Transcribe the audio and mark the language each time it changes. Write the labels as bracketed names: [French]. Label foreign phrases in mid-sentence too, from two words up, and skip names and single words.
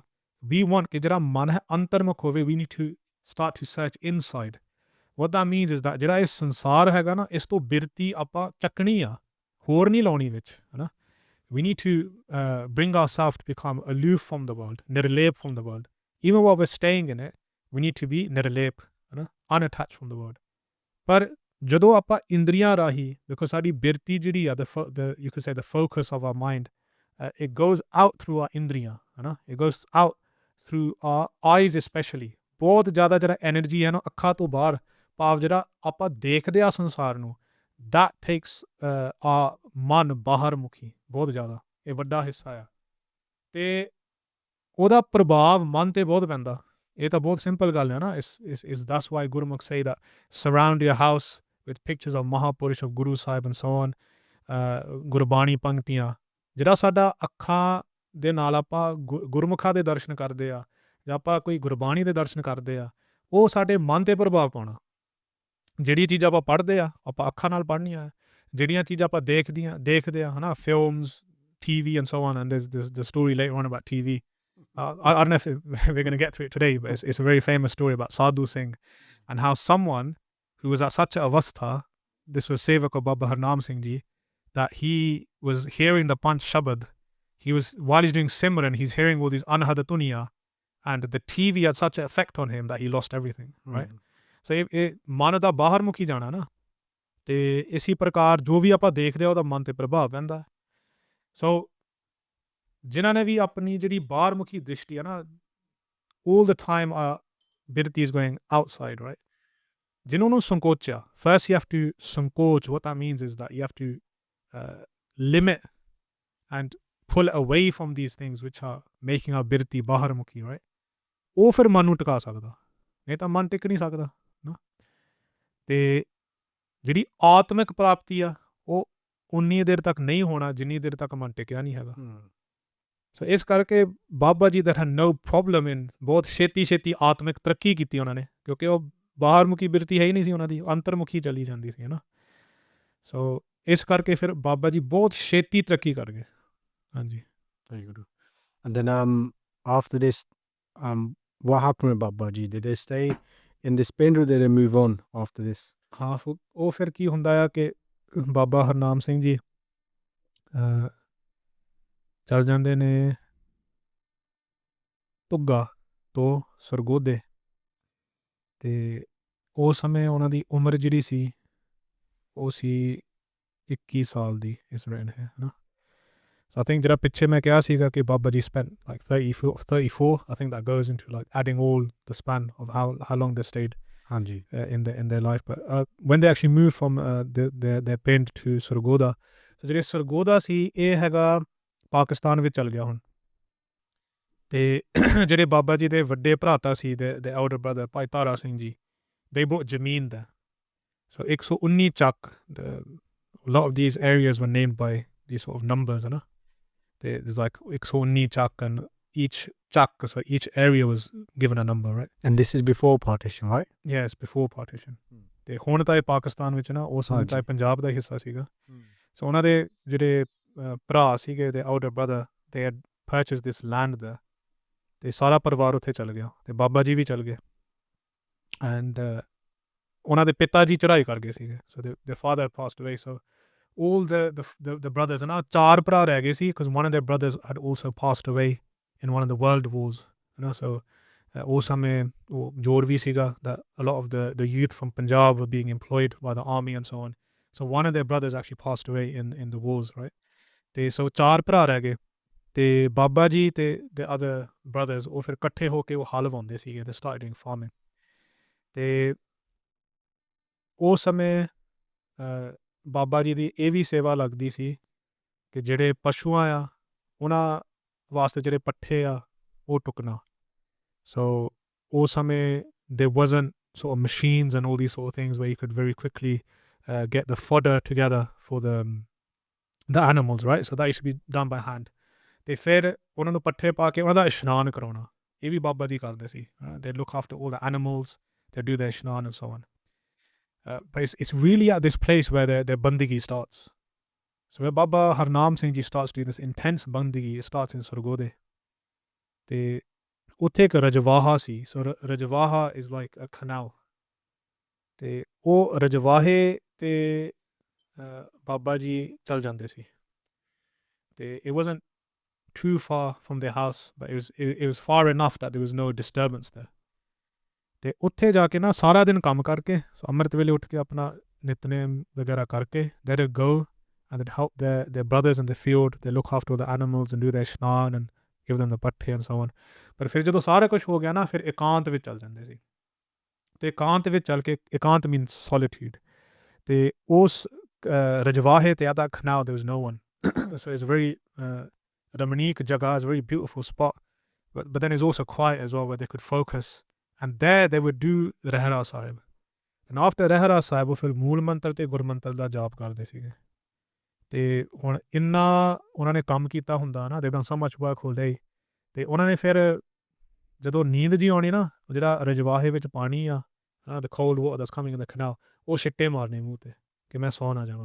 [English] We want [Punjabi] ਕਿ ਜਿਹੜਾ ਮਨ ਹੈ ਅੰਤਰਮੁਖ ਹੋਵੇ। [English] We need to start to search inside. What that means is that [Punjabi] ਜਿਹੜਾ ਇਹ ਸੰਸਾਰ ਹੈਗਾ ਨਾ, ਇਸ ਤੋਂ ਬਿਰਤੀ ਆਪਾਂ ਚੱਕਣੀ ਆ, ਹੋਰ ਨਹੀਂ ਲਾਉਣੀ ਵਿੱਚ, ਹੈ ਨਾ। [English] We need to bring ourselves to become aloof from the world, nirlep from the world. Even while we're staying in it, we need to be nirlep, unattached from the world. [Punjabi] ਪਰ ਜਦੋਂ ਆਪਾਂ ਇੰਦਰੀਆਂ ਰਾਹੀਂ, because ਸਾਡੀ ਬਿਰਤੀ ਜਿਹੜੀ ਆ, [English] you could say the focus of our mind, it goes out through our [Punjabi] ਇੰਦਰੀਆਂ, ਹੈ ਨਾ। [English] It goes out through our eyes especially. [Punjabi] ਬਹੁਤ ਜ਼ਿਆਦਾ ਜਿਹੜਾ ਐਨਰਜੀ ਹੈ ਨਾ ਅੱਖਾਂ ਤੋਂ ਬਾਹਰ, ਭਾਵ ਜਿਹੜਾ ਆਪਾਂ ਦੇਖਦੇ ਆ ਸੰਸਾਰ ਨੂੰ, [English] that takes our [Punjabi] ਮਨ ਬਾਹਰ ਮੁਖੀ ਬਹੁਤ ਜ਼ਿਆਦਾ, ਇਹ ਵੱਡਾ ਹਿੱਸਾ ਆ। ਅਤੇ ਉਹਦਾ ਪ੍ਰਭਾਵ ਮਨ 'ਤੇ ਬਹੁਤ ਪੈਂਦਾ। ਇਹ ਤਾਂ ਬਹੁਤ ਸਿੰਪਲ ਗੱਲ ਹੈ ਨਾ। ਇਸ [English] that's why ਗੁਰਮੁਖ say that surround your house with pictures of Mahapurush of Guru Sahib and so on, [Punjabi] ਗੁਰਬਾਣੀ ਪੰਕਤੀਆਂ। ਜਿਹੜਾ ਸਾਡਾ ਅੱਖਾਂ ਦੇ ਨਾਲ ਆਪਾਂ ਗੁਰਮੁਖਾਂ ਦੇ ਦਰਸ਼ਨ ਕਰਦੇ ਆ, ਜਾਂ ਆਪਾਂ ਕੋਈ ਗੁਰਬਾਣੀ ਦੇ ਦਰਸ਼ਨ ਕਰਦੇ ਆ, ਉਹ ਸਾਡੇ ਮਨ 'ਤੇ ਪ੍ਰਭਾਵ ਪਾਉਣਾ। ਜਿਹੜੀ ਚੀਜ਼ ਆਪਾਂ ਪੜ੍ਹਦੇ ਆ, ਆਪਾਂ ਅੱਖਾਂ ਨਾਲ ਪੜ੍ਹਨੀਆਂ। ਜਿਹੜੀਆਂ ਚੀਜ਼ਾਂ ਆਪਾਂ ਦੇਖਦੇ ਆ, ਹੈ ਨਾ, ਫਿਲਮਸ, [English] TV and so on, and there's the story later on about TV. I don't know if we're going to get through it today, but it's a very famous story about Sadhu Singh and how someone who was at such a avastha, this was Sevak of Baba Harnam Singh Ji, that he was hearing the Panch Shabad. While he's doing Simran, he's hearing all these Anhadatunya, and the TV had such an effect on him that he lost everything, right? [Punjabi] So ਇਹ ਮਨ ਦਾ ਬਾਹਰ ਮੁਖੀ ਜਾਣਾ ਨਾ, ਅਤੇ ਇਸੀ ਪ੍ਰਕਾਰ ਜੋ ਵੀ ਆਪਾਂ ਦੇਖਦੇ ਆ ਉਹਦਾ ਮਨ 'ਤੇ ਪ੍ਰਭਾਵ ਪੈਂਦਾ। ਸੋ ਜਿਨ੍ਹਾਂ ਨੇ ਵੀ ਆਪਣੀ ਜਿਹੜੀ ਬਾਹਰ ਮੁਖੀ ਦ੍ਰਿਸ਼ਟੀ ਆ ਨਾ, [English] all the time ਬਿਰਤੀ is going outside, right? [Punjabi] ਜਿਹਨੂੰ ਨੂੰ ਸੰਕੋਚਿਆ, [English] first you have to ਸੰਕੋਚ। what that means is that you have to limit and pull away from these things which are making our [Punjabi] ਬਿਰਤੀ ਬਾਹਰ ਮੁਖੀ, [English] right? [Punjabi] ਉਹ ਫਿਰ ਮਨ ਨੂੰ ਟਿਕਾ ਸਕਦਾ, ਨਹੀਂ ਤਾਂ ਮਨ ਟਿਕ ਨਹੀਂ ਸਕਦਾ ਨਾ। ਅਤੇ ਜਿਹੜੀ ਆਤਮਿਕ ਪ੍ਰਾਪਤੀ ਆ, ਉਹ ਉਨੀ ਦੇਰ ਤੱਕ ਨਹੀਂ ਹੋਣਾ ਜਿੰਨੀ ਦੇਰ ਤੱਕ ਮਨ ਟਿਕਿਆ ਨਹੀਂ ਹੈਗਾ। ਸੋ ਇਸ ਕਰਕੇ ਬਾਬਾ ਜੀ [English] that had no problem in [Punjabi] ਬਹੁਤ ਛੇਤੀ ਆਤਮਿਕ ਤਰੱਕੀ ਕੀਤੀ ਉਹਨਾਂ ਨੇ, ਕਿਉਂਕਿ ਉਹ ਬਾਹਰ ਮੁਖੀ ਬਿਰਤੀ ਹੈ ਹੀ ਨਹੀਂ ਸੀ ਉਹਨਾਂ ਦੀ, ਅੰਤਰਮੁਖੀ ਚਲੀ ਜਾਂਦੀ ਸੀ, ਹੈ ਨਾ। ਸੋ ਇਸ ਕਰਕੇ ਫਿਰ ਬਾਬਾ ਜੀ ਬਹੁਤ ਛੇਤੀ ਤਰੱਕੀ ਕਰ ਗਏ। ਹਾਂਜੀ। [English] Very good. And then after this, what happened with Baba Ji? Did they stay in this pind or did they move on after this? [Punjabi] ਹਾਂ, ਉਹ ਫਿਰ ਕੀ ਹੁੰਦਾ ਆ ਕਿ ਬਾਬਾ ਹਰਨਾਮ ਸਿੰਘ ਜੀ ਚੱਲ ਜਾਂਦੇ ਨੇ ਧੁੱਗਾ ਤੋਂ ਸਰਗੋਧੇ, ਅਤੇ ਉਸ ਸਮੇਂ ਉਹਨਾਂ ਦੀ ਉਮਰ ਜਿਹੜੀ ਸੀ ਉਹ ਸੀ 21 ਸਾਲ ਦੀ, ਇਸ ਰੇਂਜ ਹੈ ਨਾ। [English] So I think [Punjabi] ਜਿਹੜਾ ਪਿੱਛੇ ਮੈਂ ਕਿਹਾ ਸੀਗਾ ਕਿ ਬਾਬਾ ਜੀ [English] spent like 34, I think that goes into like adding all the span of how long they stayed in their life. But when they actually moved from their pind to Sargodha, so [Punjabi] ਜਿਹੜੇ ਸਰਗੋਧਾ ਸੀ ਇਹ ਹੈਗਾ ਪਾਕਿਸਤਾਨ ਵਿੱਚ ਚੱਲ ਗਿਆ ਹੁਣ। ਅਤੇ ਜਿਹੜੇ ਬਾਬਾ ਜੀ ਦੇ ਵੱਡੇ ਭਰਾਤਾ ਸੀ, [English] the elder brother ਭਾਈ ਤਾਰਾ ਸਿੰਘ ਜੀ, they bought ਜ਼ਮੀਨ there. So 119 ਚੱਕ, a lot of these areas were named by these sort of numbers, [Punjabi] ਹੈ ਨਾ। [English] ਅਤੇ there's like 119 ਚੱਕ, and each ਚੱਕ, so each area was given a number, right? And this is before partition, right? Yes, before partition. [Punjabi] ਅਤੇ ਹੁਣ ਤਾਂ ਇਹ ਪਾਕਿਸਤਾਨ ਵਿੱਚ ਨਾ, ਉਸ ਸਮੇਂ ਤਾਂ ਇਹ ਪੰਜਾਬ ਦਾ ਹਿੱਸਾ ਸੀਗਾ। ਸੋ ਉਹਨਾਂ ਦੇ ਜਿਹੜੇ ਭਰਾ ਸੀਗੇ, [English] the elder brother, they had purchased this land there, [Punjabi] ਅਤੇ ਸਾਰਾ ਪਰਿਵਾਰ ਉੱਥੇ ਚੱਲ ਗਿਆ, ਅਤੇ ਬਾਬਾ ਜੀ ਵੀ ਚੱਲ ਗਏ। ਐਂਡ ਉਹਨਾਂ ਦੇ ਪਿਤਾ ਜੀ ਚੜ੍ਹਾਈ ਕਰ ਗਏ ਸੀਗੇ, [English] ਸੋ their father passed away, so all the brothers, and [Punjabi] ਚਾਰ ਭਰਾ ਰਹਿ ਗਏ ਸੀ [English] because one of their brothers had also passed away in one of the world wars, so [Punjabi] ਉਸ ਸਮੇਂ ਉਹ ਜ਼ੋਰ ਵੀ ਸੀਗਾ [English] that a lot of the youth from Punjab were being employed by the army and so on. So one of their brothers actually passed away in the wars, right? [Punjabi] ਤੇ ਸੋ ਚਾਰ ਭਰਾ ਰਹਿ ਗਏ ਤੇ ਬਾਬਾ ਜੀ ਤੇ [English] the other brothers [Punjabi] ਉਹ ਫਿਰ ਇਕੱਠੇ ਹੋ ਕੇ ਉਹ ਹਲ ਵਾਉਂਦੇ ਸੀਗੇ, [English] they started doing farming. [Punjabi] ਤੇ ਉਸ ਸਮੇਂ ਬਾਬਾ ਜੀ ਦੀ ਇਹ ਵੀ ਸੇਵਾ ਲੱਗਦੀ ਸੀ ਕਿ ਜਿਹੜੇ ਪਸ਼ੂਆਂ ਆ ਉਹਨਾਂ ਵਾਸਤੇ ਜਿਹੜੇ ਪੱਠੇ ਆ ਉਹ ਟੁਕਣਾ। [English] So [Punjabi] ਉਸ ਸਮੇਂ [English] there wasn't sort of machines and all these sort of things where you could very quickly get the fodder together for the animals, right? So that used to be done by hand. [Punjabi] ਤੇ ਫਿਰ ਉਹਨਾਂ ਨੂੰ ਪੱਠੇ ਪਾ ਕੇ ਉਹਨਾਂ ਦਾ ਇਸ਼ਨਾਨ ਕਰਾਉਣਾ, ਇਹ ਵੀ ਬਾਬਾ ਜੀ ਕਰਦੇ ਸੀ। [English] They look after all the animals, they do their ਇਸ਼ਨਾਨ and so on. But it's really at this place where their bandigi starts. So where Baba Harnam Singh Ji starts doing this intense bandigi, it starts in Sargodhe. [Punjabi] ਤੇ ਉੱਥੇ ਇੱਕ ਰਜਵਾਹਾ ਸੀ। [English] ਸੋ ਰਜਵਾਹਾ is like a canal. [Punjabi] ਤੇ ਉਹ ਰਜਵਾਹੇ ਤੇ ਬਾਬਾ ਜੀ ਚੱਲ ਜਾਂਦੇ ਸੀ। [English] ਤੇ it wasn't too far from their house, but it was far enough that there was no disturbance there. [Punjabi] ਤੇ ਉੱਥੇ ਜਾ ਕੇ ਨਾ ਸਾਰਾ ਦਿਨ ਕੰਮ ਕਰਕੇ ਅੰਮ੍ਰਿਤ ਵੇਲੇ ਉੱਠ ਕੇ ਆਪਣਾ ਨਿਤਨੇਮ ਵਗੈਰਾ ਕਰਕੇ [English] they would go and they'd help their brothers in the field, they look after the animals and do their ishnan and give them the ਪੱਠੇ and so on. [Punjabi] ਪਰ ਫਿਰ ਜਦੋਂ ਸਾਰਾ ਕੁਛ ਹੋ ਗਿਆ ਨਾ ਫਿਰ ਇਕਾਂਤ ਵਿੱਚ ਚੱਲ ਜਾਂਦੇ ਸੀ। ਤੇ ਇਕਾਂਤ ਵਿੱਚ ਚੱਲ ਕੇ ਇਕਾਂਤ [English] means solitude. [Punjabi] ਤੇ ਉਸ ਰਜਵਾਹੇ ਤੇ [English] at that canal there was no one. So it's a very [Punjabi] ਰਮਣੀਕ ਜਗ੍ਹਾ, [English] it's a very beautiful spot, but then it's also quiet as well where they could focus, and there they would do ਰਹਿਰਾ ਸਾਹਿਬ, and after [Punjabi] ਰਹਿਰਾ ਸਾਹਿਬ ਉਹ ਫਿਰ ਮੂਲ ਮੰਤਰ ਤੇ ਗੁਰਮੰਤਰ ਦਾ ਜਾਪ ਕਰਦੇ ਸੀਗੇ। ਤੇ ਹੁਣ ਇੰਨਾ ਉਹਨਾਂ ਨੇ ਕੰਮ ਕੀਤਾ ਹੁੰਦਾ ਨਾ, [English] they've done so much work all day, [Punjabi] ਤੇ ਉਹਨਾਂ ਨੇ ਫਿਰ ਜਦੋਂ ਨੀਂਦ ਜੀ ਆਉਣੀ ਨਾ, ਜਿਹੜਾ ਰਜਵਾਹੇ ਵਿੱਚ ਪਾਣੀ ਆ [English] the cold water that's coming in the canal, [Punjabi] ਉਹ ਛਿੱਟੇ ਮਾਰਨੇ ਮੂੰਹ ਤੇ ਕਿ ਮੈਂ ਸੌ ਨਾ ਜਾਵਾਂ।